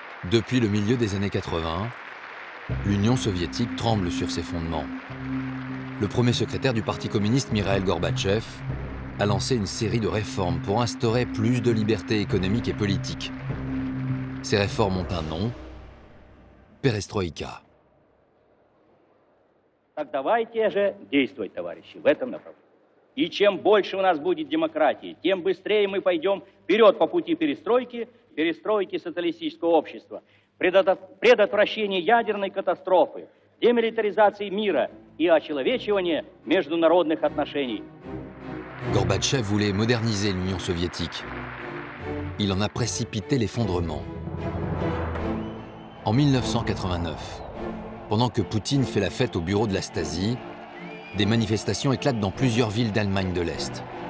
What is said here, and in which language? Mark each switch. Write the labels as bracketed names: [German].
[French] Depuis le milieu des années 80, l'Union soviétique tremble sur ses fondements. Le premier secrétaire du Parti communiste, Mikhaïl Gorbatchev, a lancé une série de réformes pour instaurer plus de liberté économique et politique. Ces réformes ont un nom, Perestroïka. [Russian] Так давайте же действовать, товарищи, в этом направлении. И чем больше у нас будет демократии, тем быстрее мы пойдем вперед по пути перестройки социалистического общества, предотвращения ядерной катастрофы, демилитаризации мира и очеловечивания международных отношений. [French] Gorbatchev voulait moderniser l'Union soviétique. Il en a précipité l'effondrement. En 1989, pendant que Poutine fait la fête au bureau de la Stasi, des manifestations éclatent dans plusieurs villes d'Allemagne de l'Est.